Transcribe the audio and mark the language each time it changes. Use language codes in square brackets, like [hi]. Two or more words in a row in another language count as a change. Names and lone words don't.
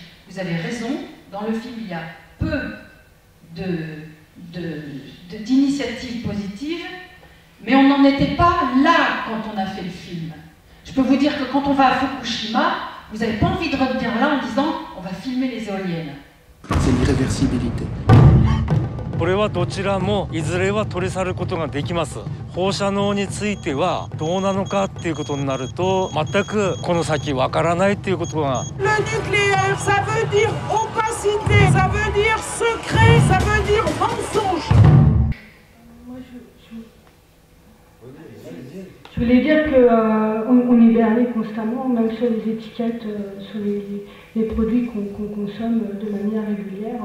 [fr] Vous avez raison, dans le film, il y a peu d'initiatives positives, mais on n'en était pas là quand on a fait le film. Je peux vous dire que quand on va à Fukushima, vous n'avez pas envie de revenir là en disant on va filmer les éoliennes. C'est l'irréversibilité. [ja] これはどちらもいずれは取り去ることができます。放射能についてはどうなのかっていうことになると全くこの先わからないっていうことが。 [fr] Le nucléaire, ça veut dire opacité, ça veut dire secret, ça veut dire mensonge. Je voulais dire qu'on est berné constamment, même sur les étiquettes, sur les produits qu'on consomme de manière régulière.